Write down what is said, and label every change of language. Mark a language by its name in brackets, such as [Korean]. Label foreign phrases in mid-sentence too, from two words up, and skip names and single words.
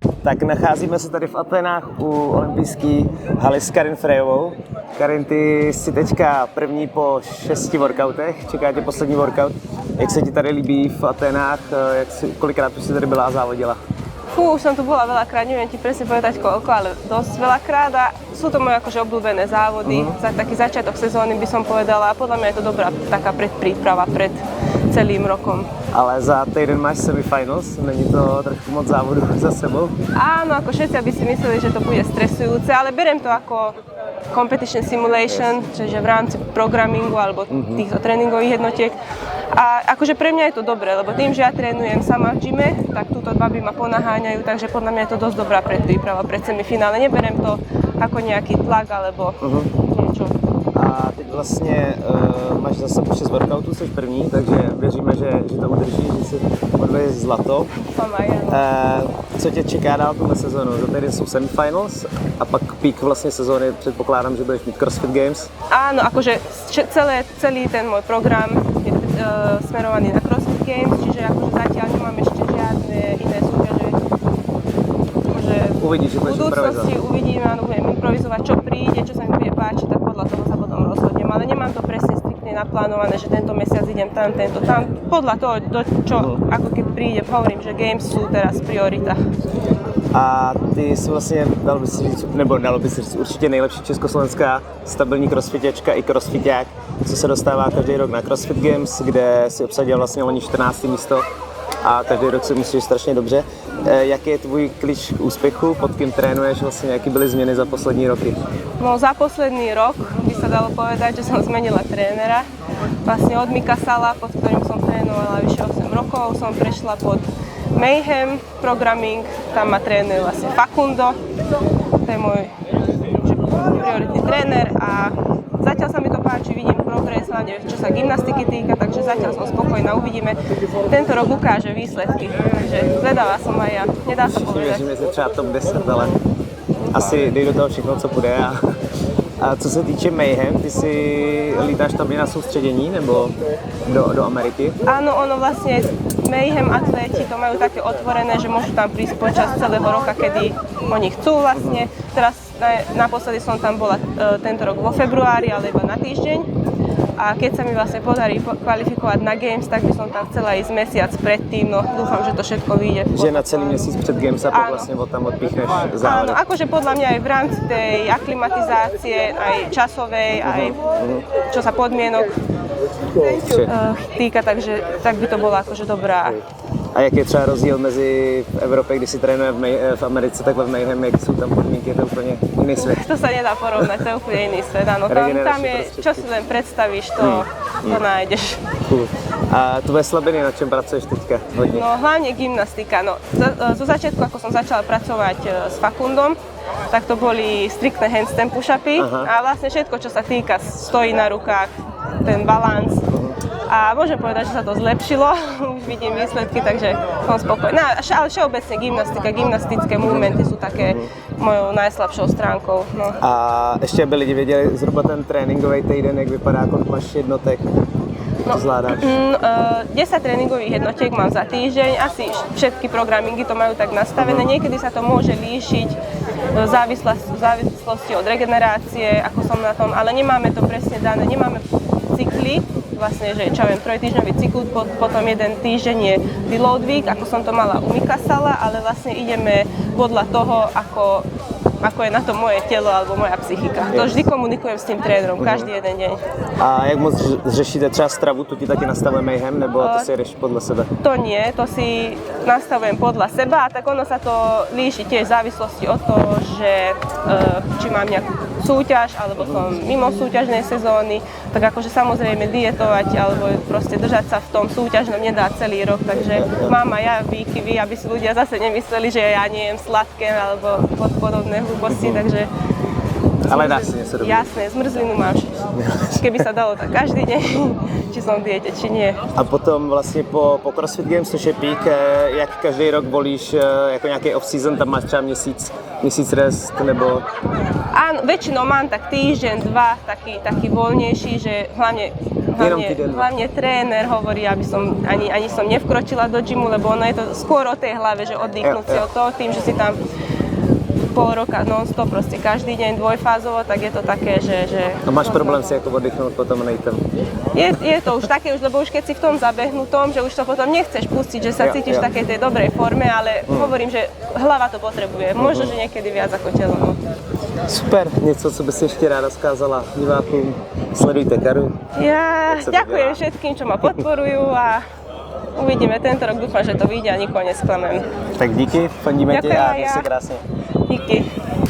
[Czech] Tak nacházíme se tady v Atenách u olympijské haly s Karin Frejovou. Karin, ty jsi teďka první po 6 workoutech, čeká tě poslední workout. Jak se ti tady líbí v Atenách, kolikrát už si tady byla a závodila? [Slovak] Už som tu bola veľakrát, neviem ti presne povedať koľko, ale dosť veľakrát a sú to moje akože obľúbené závody. Za taký začiatok sezóny by som povedala a podľa mňa je to dobrá taká predpríprava pred celým rokom. [Czech] Ale za týden máš semifinals, není to trošku moc závodu za sebou? [Slovak] Áno, ako všetci by si mysleli, že to bude stresujúce, ale beriem to ako [English] competition simulation, [Slovak] čiže v rámci programingu alebo týchto tréningových jednotiek. A akože pre mňa je to dobré, lebo tým, že ja trénujem sama v gyme, tak túto baby ma ponaháňajú, takže podľa mňa je to dosť dobrá predpríprava pred semifinále. Neberiem to ako nejaký tlak alebo niečo. [Czech] A teď vlastně máš za sebou 6 workoutů, jsi první, takže věříme, že to udrží, že si odvedeš zlato. Co tě čeká dál tuhle sezonu? Za týden jsou semifinals a pak peak vlastně sezóny, předpokládám, že budeš mít CrossFit Games. [Slovak] Áno, akože celý ten môj program je smerovaný na CrossFit Games, čiže akože zatiaľ nemám ešte žiadne iné súťaže. Uvidíš, že budeš improvizovať. V budúcnosti uvidím, áno, budem improvizovať, čo príde, čo sa mi bude páčiť, tak podľa toho sa potom rozhodnem. Ale nemám to presne striktne naplánované, že tento mesiac idem tam, tento tam. Podľa toho, čo ako keď príde, hovorím, že Games sú teraz priorita. [Czech] A ty jsi vlastně, dalo by si říct, určitě nejlepší československá stabilní crossfitečka i crossfiták, co se dostává každý rok na CrossFit Games, kde si obsadil vlastně loni 14. místo a každý rok si myslíš strašně dobře. Jaký je tvůj klíč k úspěchu, pod kým trénuješ, vlastně jaké byly změny za poslední roky? [Slovak] No za posledný rok by sa dalo povedať, že som zmenila trénera. Vlastne od Mika Sala, pod ktorým som trénovala vyše 8 rokov, som prešla pod Mayhem Programming, tam ma trénuje vlastne Facundo, to je môj prioritný tréner a zatiaľ sa mi to páči, vidím progres, hlavne čo sa gymnastiky týka, takže zatiaľ som spokojná, uvidíme. Tento rok ukáže výsledky, takže zvedavá som aj ja, nedá sa povedať. [Czech] Věřím, že se třeba top 10, ale asi dej do toho všechno, co půjde. A co se týče Mayhem, ty si lítáš tam na soustředění nebo do Ameriky? [Slovak] Áno, ono vlastne Mayhem atléti to majú také otvorené, že môžu tam prísť počas celého roka, kedy oni chcú vlastne. Teraz naposledy som tam bola tento rok vo februári, ale iba na týždeň. A keď sa mi vlastne podarí kvalifikovať na Games, tak by som tam chcela ísť mesiac predtým, no dúfam, že to všetko vyjde. [Czech] Že na celý měsíc před Games a pak vlastne tam odpíchneš závody. [Slovak] Áno, akože podľa mňa aj v rámci tej aklimatizácie, aj časovej, aj čo sa podmienok týka, takže tak by to bola akože dobrá. [Czech] A jak je třeba rozdíl mezi v Evropě, kdy si trénuje v Americe, takhle v Mayhem, jak jsou tam podmínky, je to úplně jiný svět? [Slovak] To sa nedá porovnať, to je úplne iný svet, áno. Tam je, čo si len predstavíš, to nájdeš. [Czech] Cool. A tvoje slabiny, na čem pracuješ teďka hodně? [Slovak] No hlavne gymnastika, no zo začiatku, ako som začala pracovať s Facundom, tak to boli striktné [English] handstand push-upy [Slovak] a vlastne všetko, čo sa týka stojí na rukách, ten balans. A môžem povedať, že sa to zlepšilo, už vidím výsledky, takže som spokojná. Ale všeobecne gymnastika, gymnastické movementy sú také mojou najslabšou stránkou. No. [Czech] A ještě aby lidi věděli zhruba ten tréninkový týden, jak vypadá, kolik máš jednotek, to zvládáš? [Slovak] 10 tréningových jednotiek mám za týždeň, asi všetky programingy to majú tak nastavené, niekedy sa to môže líšiť v závislosti od regenerácie, ako som na tom, ale nemáme to presne dané, nemáme cykly, vlastne, že čo viem, 3-týždňový cyklus, potom jeden týždeň je [English] deload week, [Slovak] ako som to mala u Mika Sala, ale vlastne ideme podľa toho, ako je na to moje telo alebo moja psychika. To vždy komunikujem s tým trénerom, každý jeden deň. [Czech] A jak moc řešíte třeba stravu, tu ti taky nastavuje Mayhem, nebo to si jedeš [Slovak] podľa sebe? To nie, to si nastavujem podľa seba, tak ono sa to líši tiež v závislosti od toho, že či mám nejakú súťaž, alebo som mimo súťažnej sezóny, tak akože samozrejme dietovať alebo proste držať sa v tom súťažnom nedá celý rok, takže mám aj ja výkyvy, aby si ľudia zase nemysleli, že ja nie jem sladké alebo podobné hlúposti, takže... Ale dá si niečo robiť. Jasné, zmrzlinu mám. Keby sa dalo, tak každý deň, či som v diete, či nie. [Czech] A potom vlastně po CrossFit Games, což je peak, jak každý rok volíš jako nějaký off-season, tam máš třeba měsíc rest, nebo... [Slovak] Áno, väčšinou mám tak týždeň, dva, taký voľnejší, že hlavne tréner hovorí, aby som ani som nevkročila do gymu, lebo ono je to skôr o tej hlave, že oddychnúť si od toho, tým, že si tam pol roka non-stop, proste každý deň dvojfázovo, tak je to také, že A máš problém si ako oddychnúť potom nejtem? je to už také, lebo už keď si v tom zabehnutom, že už to potom nechceš pustiť, že sa cítiš v takej tej dobrej forme, ale hovorím, že hlava to potrebuje. Možno, že niekedy viac ako telo. No. [Czech] Super, něco, co by si ještě ráda skázala divákům? Sledujte Karu. [Slovak] Ja Tak sa to ďakujem [Czech] dělá. [Slovak] všetkým, čo ma podporujú a uvidíme tento rok, dúfam, že to vyjde a nikoho nesklamem. [Czech] Tak díky, fandíme ti [Slovak] Ďakujem [Czech] a [Slovak] aj [Czech] měj [Slovak] ja. [Czech] se krásně. Díky.